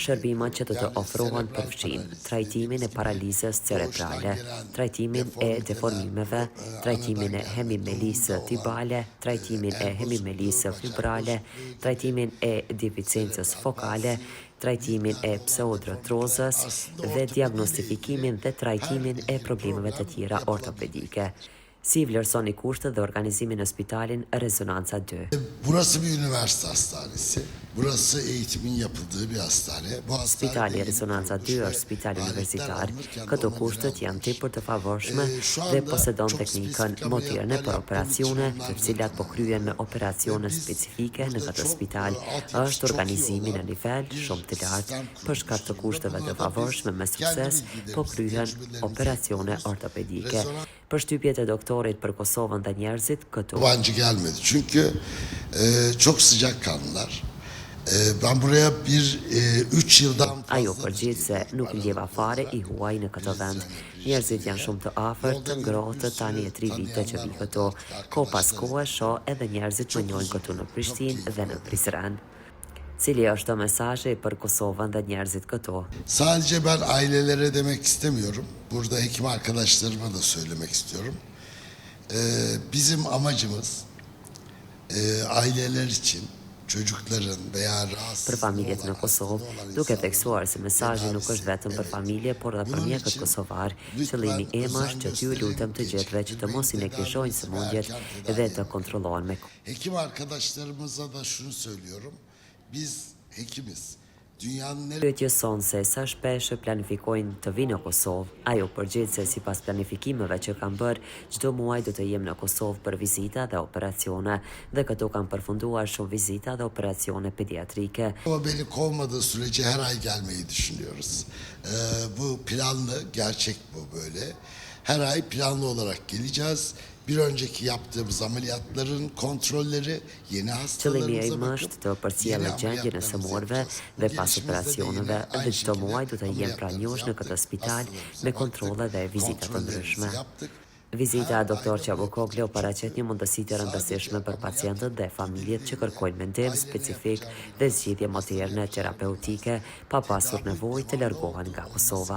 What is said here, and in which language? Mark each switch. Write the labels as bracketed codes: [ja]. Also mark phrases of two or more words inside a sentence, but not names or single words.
[sq] Shërbimet që do të ofrohen përfshin trajtimin e paralizës cerebrale, trajtimin e deformimeve, trajtimin e hemimelisë tibale, trajtimin e hemimelisë fibrale, trajtimin e deficiencës fokale, trajtimin e pseudrotrozës dhe diagnostifikimin dhe trajtimin e problemeve të tjera ortopedike. Si vlerësoni kushtet dhe organizimin në Spitalin Rezonanca 2? [tr] Burası bir üniversite hastanesi. Burası eğitimin yapıldığı bir hastane. [sq] Spitali Rezonanca 2 është spital universitar. Këto kushtet janë tepër të favorshme dhe posedon teknikën moderne për operacione, të cilat po kryen me operacione specifike në këtë spital. Është organizimi në nivel shumë të lartë. Për shkak të kushteve të favorshme me sukses, po kryen operacione ortopedike. Përshtypjet e doktorit për Kosovën dhe njerëzit këtu. [tr] Yabancı gelmedi çünkü çok sıcakkanlılar. Ben buraya 3 yıldan [sq] Ajo përgjigj se nuk ndjeva fare i huaj në këtë vend. Njerëzit janë shumë të afërt, të ngrohtë, tani e 3 vite që vi këtu. Ko pas kohe shoh edhe njerëzit më njohin këtu në Prishtinë dhe në Prizren. Cili është mesazhi për Kosovën dhe njerëzit këtu? [tr] Sadece ben ailelere demek istemiyorum. Burada hekim arkadaşlarıma da söylemek istiyorum. Bizim amacımız aileler için çocukların veya [sq] Për familjet në Kosovë, duke theksuar se mesazhi nuk është vetëm për familje, por edhe për mjekët kosovar. Qëllimi im është që t'ju lutem të gjithëve që të mos i neglizhojnë sëmundjet dhe të kontrollohen me. [tr] Hekim arkadaşlarımıza da şunu söylüyorum. Biz hekimiz. [sq] Pyetjes son se sa shpesh planifikojnë të vinë në Kosovë, ajo përgjigj se sipas planifikimeve që kanë bërë, çdo muaj do të jem në Kosovë për vizita dhe operacione dhe këtu kanë përfunduar shumë vizita dhe operacione pediatrike. [tr] Ama beni kovmadığı sürece her ay gelmeyi düşünüyoruz. Bu planlı, gerçek bu böyle. Her ay planlı olarak geleceğiz. Bir önceki yaptığımız ameliyatların kontrolleri, yeni hastalarımıza [sq] Qëllimi im është të përcjellë gjendjen e sëmurëve dhe pas operacioneve dhe çdo muaj do të jem pranjosh në këtë spital me kontrolle dhe vizita të ndryshme. Vizita e Dr. Çabukoglu paraqet një mundësi të rëndësishme për pacientët dhe familjet që kërkojnë mendim specifik dhe zgjidhje moderne terapeutike pa pasur nevojë të largohen nga Kosova.